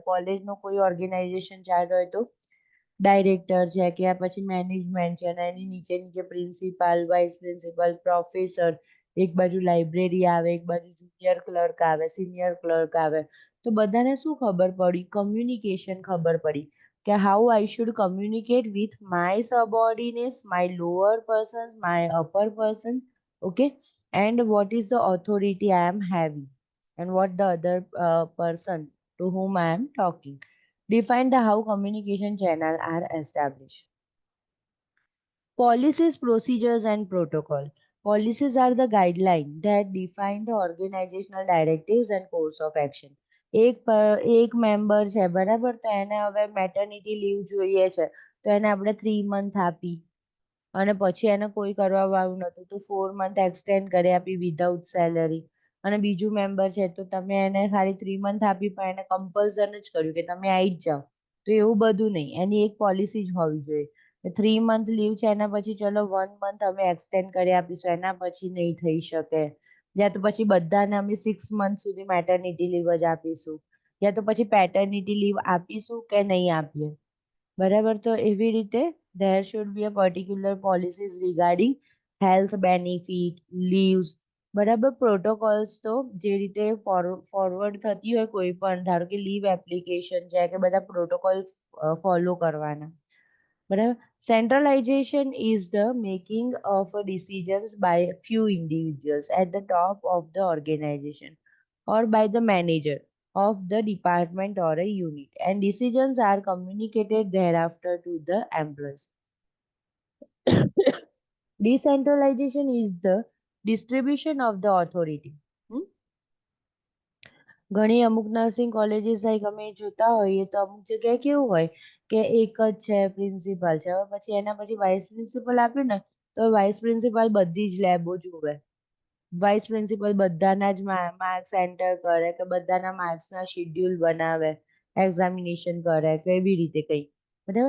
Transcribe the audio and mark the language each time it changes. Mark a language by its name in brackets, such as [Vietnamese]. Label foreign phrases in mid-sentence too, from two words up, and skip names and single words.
[Gujarati] કોલેજનો કોઈ [English] organization chart [Gujarati] હોય તો ડાયરેક્ટર છે કે આ પછી મેનેજમેન્ટ છે, અને એની નીચે નીચે [English] principal, vice principal, professor, [Gujarati] એક બાજુ લાઇબ્રેરી આવે, એક બાજુ [English] junior clerk [Gujarati] આવે, [English] senior clerk [Gujarati] આવે. તો બધાને શું ખબર પડી? કમ્યુનિકેશન ખબર પડી કે [English] how I should communicate with my subordinates, my lower persons, my upper person, okay, and what is the authority I am having, and what the other person to whom I am talking. Define the how communication channel are established. Policies, procedures, and protocol. Policies are the guidelines that define the organizational directives and course of action. [Gujarati] એક મેમ્બર છે, બરાબર, તો એને હવે [English] maternity leave [Gujarati] જોઈએ છે, તો એને આપણે 3 મંથ આપી અને પછી એને કોઈ કરવા વાળું નતું તો 4 [English] month extend [Gujarati] કરી આપી [English] without salary. [Gujarati] અને બીજું મેમ્બર છે તો તમે એને ખાલી 3 મંથ આપી પણ એને કમ્પલ્સન જ કર્યું કે તમે આવી જ જાઓ. તો એવું બધું નહીં, એની એક પોલિસી જ હોવી જોઈએ. 3 [English] month leave [Gujarati] છે એના પછી ચલો 1 મંથ અમે એક્સટેન્ડ કરી આપીશું, એના પછી નહીં થઈ શકે, યા તો પછી બધાને અમે 6 મંથ સુધી [English] maternity leave [Gujarati] જ આપીશું, યા તો પછી [English] paternity leave [Gujarati] આપીશું કે નહીં આપીએ, બરાબર. તો એવી રીતે [English] there should be a particular policies regarding health benefit, leaves, [Gujarati] બરાબર. પ્રોટોકોલ્સ તો જે રીતે ફોરવર્ડ થતી હોય કોઈ પણ, ધારો કે [English] leave application [Gujarati] છે કે બધા [English] protocol follow [Gujarati] કરવાના, બરાબર. [English] Centralization is the making of decisions by few individuals at the top of the organization or by the manager of the department or a unit, and decisions are communicated thereafter to the employees. Decentralization is the distribution of the authority. Hmm? [Gujarati] ઘણી અમુક [English] nursing colleges [Gujarati] લાઈક અમે જોતા હોઈએ તો અમુક જગ્યાએ કેવું હોય કે એક જ છે પ્રિન્સિપાલ છે, હવે પછી એના પછી [English] vice principal [Gujarati] આપ્યું ને તો [English] vice principal [Gujarati] બધી જ લેબો જુએ, [English] vice principal [Gujarati] બધાના જ [English] marks enter [Gujarati] કરે કે બધાના માર્ક્સના શેડ્યુલ બનાવે, એક્ઝામિનેશન કરે કે એવી રીતે કંઈ, બરાબર.